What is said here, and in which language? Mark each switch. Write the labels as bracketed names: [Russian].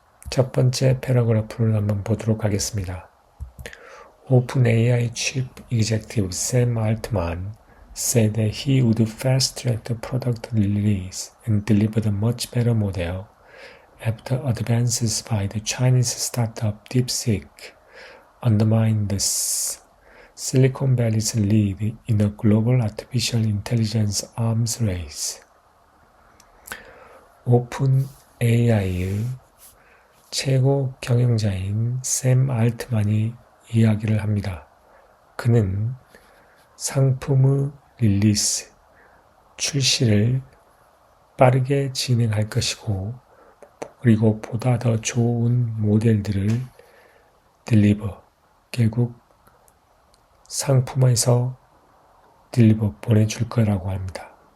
[Korean] 첫 번째 패러그래프를 한번 보도록 하겠습니다. [English] OpenAI Chief Executive Sam Altman said that he would fast-track the product release and deliver a much better model after advances by the Chinese startup DeepSeek undermined the Silicon Valley's lead in a global artificial intelligence arms race. [Korean] OpenAI의 최고 경영자인 샘 알트만이 이야기를 합니다. 그는 상품의 릴리스, 출시를 빠르게 진행할 것이고 그리고 보다 더 좋은 모델들을 딜리버, 결국 상품에서 딜리버 보내줄 거라고 합니다.